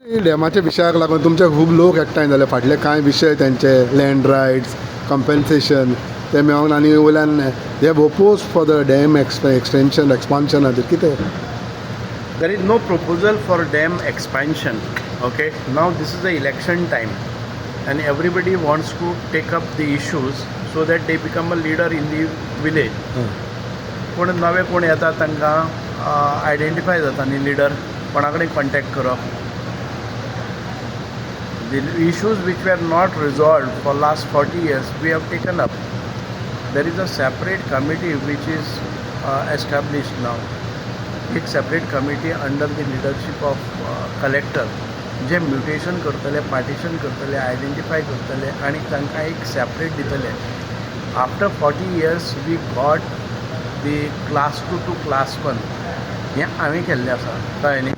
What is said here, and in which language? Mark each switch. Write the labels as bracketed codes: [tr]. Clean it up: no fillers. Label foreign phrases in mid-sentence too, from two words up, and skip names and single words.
[kok] डॅमाच्या विशयाक लागून तुमचे खूब लोक एकठांय जाले. फाटले कांय विशय त्यांचे [en] land rights compensation [kok] ते मेळोन आनी वयल्यान [en] they have oppose for the dam extension expansion [kok] खातीर कितें. [en] There is no proposal for dam expansion. Okay, now this is the election time and everybody wants to take up the issues so that they become a leader in the village. [kok] कोण नवे कोण येता तांकां आयडेंटिफाय जाता न्ही लिडर, कोणा कडेन कॉन्टॅक्ट करप. [en] The issues which were not resolved for last 40 years we have taken up. There is a separate committee which is established now. [kok] एक [en] separate committee under the leadership of collector [kok] जे म्युटेशन करतले, पार्टिशन करतले, आयडेंटिफाय करतले आणि तांकां एक सेपरेट दितले. [en] After 40 years we got the class 2 to class 1 [kok] हें हांवें केल्लें आसा. कळ्ळें न्ही.